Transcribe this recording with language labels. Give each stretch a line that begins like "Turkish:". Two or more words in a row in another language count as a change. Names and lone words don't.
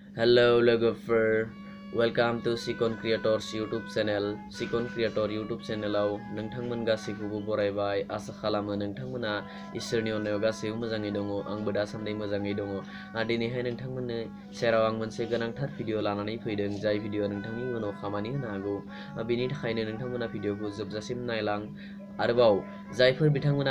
English: Hello logofer, welcome to CHIKAN Creators YouTube channel.
Bodo: CHIKAN Creator YouTube channelaव नोंथांमोन गासैखौबो बरायबाय आसा खालामो नोंथांमोना इसोरनि अननायाव गासैबो मोजाङै दङ आंबो दासान्दि मोजाङै दङ दिनैहाय नोंथांमोननो सेराव आं मोनसे गोनांथार भिडिअ लानानै फैदों जाय भिडिअ नोंथांनि उनाव खामानि होनो हागौ बेनि थाखायनो नोंथांमोना भिडिअखौ जोबजासिम नायलां आरोबाव जायफोर बिथांमोना